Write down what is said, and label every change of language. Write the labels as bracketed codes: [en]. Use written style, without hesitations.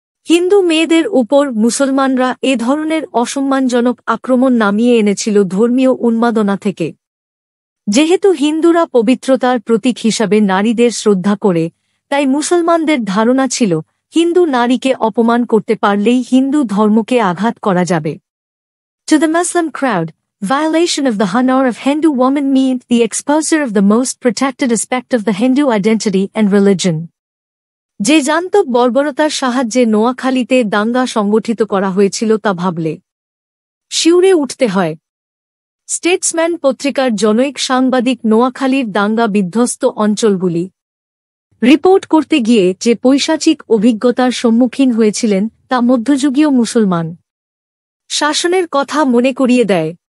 [bn] হিন্দু মেয়েদের উপর মুসলমানরা এ ধরনের অসম্মানজনক আক্রমণ নামিয়ে এনেছিল ধর্মীয় উন্মাদনা থেকে। যেহেতু হিন্দুরা পবিত্রতার প্রতীক হিসাবে নারীদের শ্রদ্ধা করে, তাই মুসলমানদের ধারণা ছিল হিন্দু নারীকে অপমান করতে পারলেই হিন্দু ধর্মকে আঘাত করা যাবে। [en] To the Muslim crowd, violation of the honor of Hindu woman meant the exposure of the most protected aspect of the Hindu identity and religion. [bn] যে জান্ত বর্বরতার সাহায্যে নোয়াখালীতে দাঙ্গা সংগঠিত করা হয়েছিল তা ভাবলে শিউরে উঠতে হয়। স্টেটসম্যান পত্রিকার জনৈক সাংবাদিক নোয়াখালীর দাঙ্গা বিধ্বস্ত অঞ্চলগুলি রিপোর্ট করতে গিয়ে যে পৈশাচিক অভিজ্ঞতার সম্মুখীন হয়েছিলেন তা মধ্যযুগীয় মুসলমান শাসনের কথা মনে করিয়ে দেয়।